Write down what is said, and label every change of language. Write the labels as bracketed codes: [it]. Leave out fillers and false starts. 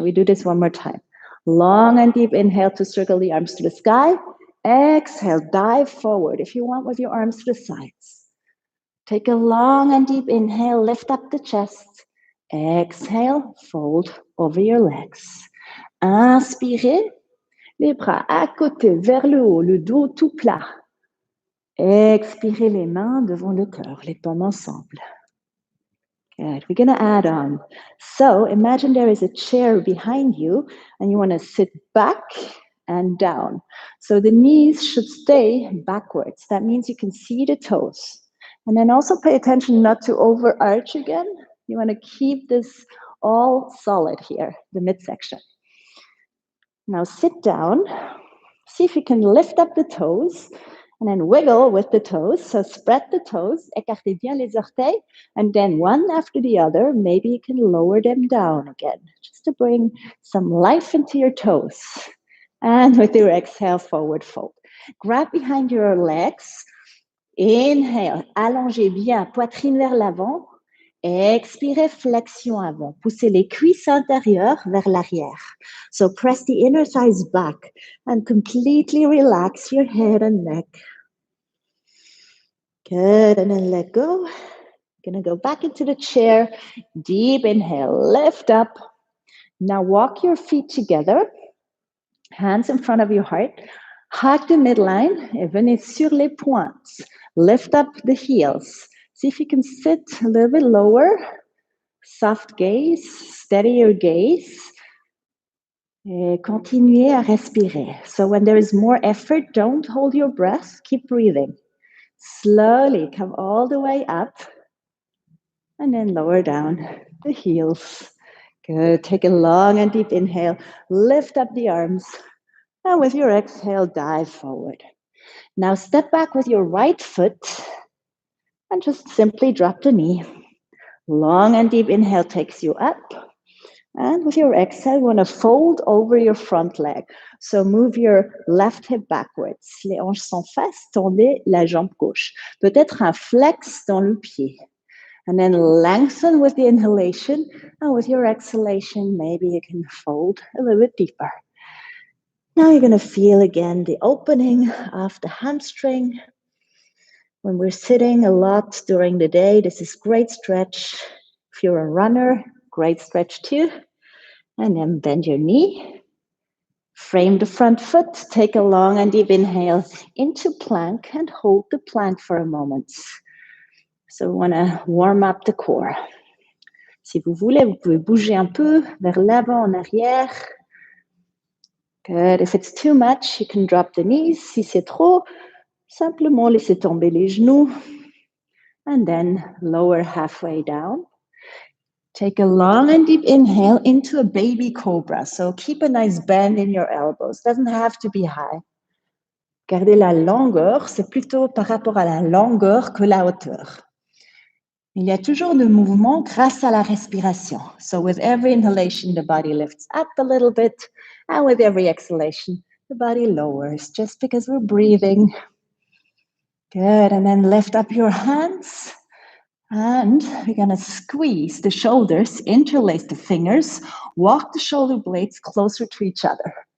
[en] We do this one more time. Long and deep inhale to circle the arms to the sky. Exhale, dive forward if you want with your arms to the sides. Take a long and deep inhale, lift up the chest. Exhale, fold over your legs. [fr] Inspirez, les bras à côté, vers le haut, le dos tout plat. Expirez les mains devant le cœur, les paumes ensemble. [en] Good. We're going to add on. So imagine there is a chair behind you and you want to sit back and down. So the knees should stay backwards. That means you can see the toes. And then also pay attention not to overarch again. You want to keep this all solid here, the midsection. Now sit down. See if you can lift up the toes. And then wiggle with the toes. So spread the toes, [fr] écartez bien les orteils, [en] and then one after the other, maybe you can lower them down again, just to bring some life into your toes. And with your exhale, forward fold. Grab behind your legs. [fr] Inhale, allongez bien, poitrine vers l'avant. Expirez, flexion avant. Poussez les cuisses intérieures vers l'arrière. [en] So press the inner thighs back and completely relax your head and neck. Good, and then let go. Gonna go back into the chair. Deep inhale, lift up. Now walk your feet together. Hands in front of your heart. Hug the midline [fr] et venez sur les pointes. [en] Lift up the heels. See if you can sit a little bit lower. Soft gaze, steady your gaze. [fr] Et continuez à respirer. [en] So when there is more effort, don't hold your breath. Keep breathing. Slowly come all the way up and then lower down the heels. Good. Take a long and deep inhale. Lift up the arms. And with your exhale, dive forward. Now step back with your right foot and just simply drop the knee. Long and deep inhale takes you up. And with your exhale, you want to fold over your front leg. So move your left hip backwards. [fr] Les hanches sont face, tendez la jambe gauche. Peut-être un flex dans le pied. [en] And then lengthen with the inhalation. And with your exhalation, maybe you can fold a little bit deeper. Now you're going to feel again the opening of the hamstring. When we're sitting a lot during the day, this is great stretch. If you're a runner, great stretch too. And then bend your knee. Frame the front foot. Take a long and deep inhale into plank and hold the plank for a moment. So we want to warm up the core. [fr] Si vous voulez, vous pouvez bouger un peu vers l'avant, en arrière. [en] Good. If it's too much, you can drop the knees. [fr] Si c'est trop, simplement laissez tomber les genoux. [en] And then lower halfway down. Take a long and deep inhale into a baby cobra. So keep a nice bend in your elbows. Doesn't have to be high. [fr] Gardez la longueur. C'est plutôt par rapport à la longueur que la hauteur. Il y a toujours de mouvement grâce à la respiration. [en] So with every inhalation, the body lifts up a little bit. And with every exhalation, the body lowers just because we're breathing. Good. And then lift up your hands. And we're going to squeeze the shoulders, interlace the fingers, walk the shoulder blades closer to each other.